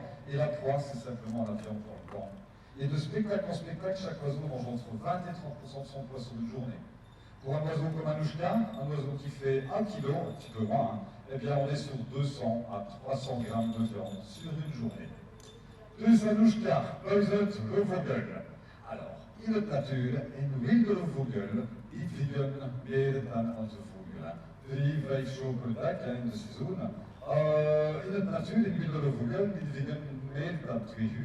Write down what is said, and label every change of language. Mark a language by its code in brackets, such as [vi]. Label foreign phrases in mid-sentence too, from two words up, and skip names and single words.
[fr] Et la proie, c'est simplement la viande dans le camp. Et de spectacle en spectacle, chaque oiseau mange entre 20 et 30% de son poids sur une journée. Pour un oiseau comme Anouchka, un oiseau qui fait 1 kg, un petit peu moins, hein, eh bien on est sur 200 à 300 grammes de viande sur une journée. [nl] Dus Anouchka, buizerd le vogel. Alors, in het natuur, in wildere vogel, die vliegen meer dan onze vogelen. 3, 5 show per dag in de seizoen. In het natuur, in wildere vogel, die vliegen meer dan 2 uur.